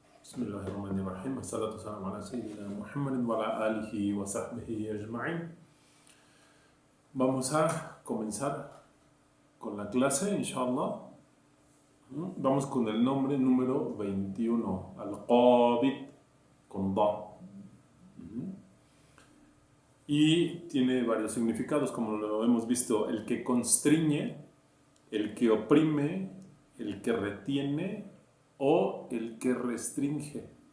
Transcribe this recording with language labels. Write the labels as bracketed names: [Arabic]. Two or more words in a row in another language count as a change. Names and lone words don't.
[Arabic] بسم الله الرحمن الرحيم. الصلاة والسلام على سيدنا محمد وعلى آله وصحبه أجمعين. [Spanish] Vamos a comenzar con la clase, inshallah. Vamos con el nombre número 21, Al-Qabid, con Da. Y tiene varios significados, como lo hemos visto: el que constriñe, el que oprime, el que retiene o el que restringe.